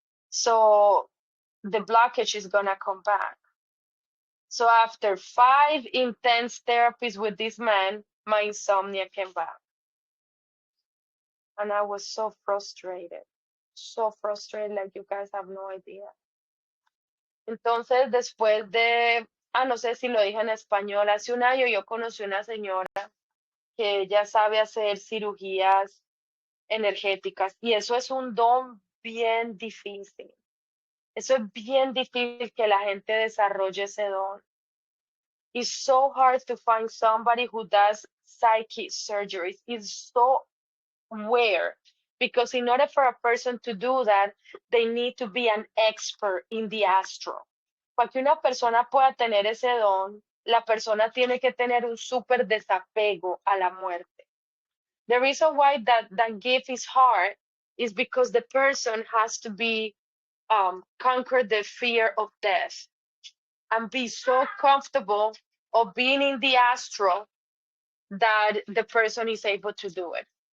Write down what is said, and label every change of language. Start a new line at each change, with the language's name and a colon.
English: So the blockage is gonna come back. So after 5 intense therapies with this man, my insomnia came back. And I was so frustrated like you guys have no idea.
Spanish: Entonces, después de, no sé si lo dije en español, hace un año yo conocí una señora que ella sabe hacer cirugías energéticas y eso es un don bien difícil. Eso es bien difícil que la gente desarrolle ese don.
English: It's so hard to find somebody who does psychic surgeries. It's so rare because in order for a person to do that, they need to be an expert in the astral.
Spanish: Para que una persona pueda tener ese don, la persona tiene que tener un súper desapego a la muerte.
English: The reason why that gift is hard is because the person has to be conquer the fear of death. and be so comfortable of being in the astral that the person is able to do it.